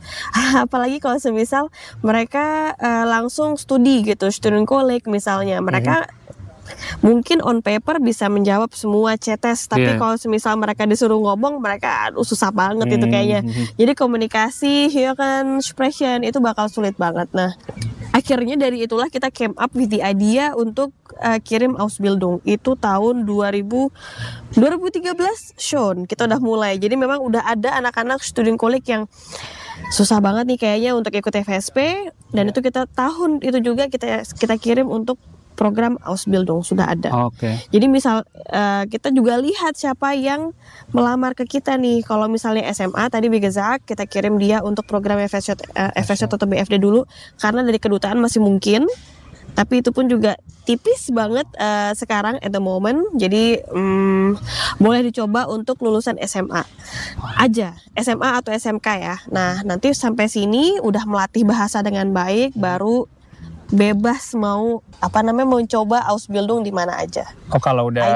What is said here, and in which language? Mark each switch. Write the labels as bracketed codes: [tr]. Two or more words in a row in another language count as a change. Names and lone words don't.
[id] Apalagi kalau semisal mereka langsung studi gitu, Studienkolleg misalnya. Mereka mungkin [en] on paper [id] bisa menjawab semua CTS, tapi kalau semisal mereka disuruh ngomong, mereka susah banget itu kayaknya. Jadi komunikasi, ya kan, sprechen itu bakal sulit banget. Nah, akhirnya dari itulah kita [en] came up with the idea [id] untuk kirim Ausbildung. Itu tahun 2013 schon kita udah mulai. Jadi memang udah ada anak-anak Studienkolleg yang susah banget nih kayaknya untuk ikut FSP, dan itu kita tahun itu juga kita kirim untuk program Ausbildung sudah ada. Oke. Jadi misal kita juga lihat siapa yang melamar ke kita nih. Kalau misalnya SMA tadi [de] wie gesagt, [id] kita kirim dia untuk program FSJ atau BFD dulu karena dari kedutaan masih mungkin. Tapi itu pun juga tipis banget sekarang [en] at the moment. [id] Jadi boleh dicoba untuk lulusan SMA aja, SMA atau SMK ya. Nah nanti sampai sini udah melatih bahasa dengan baik, baru bebas mau mau coba Ausbildung di mana aja. Oh kalau udah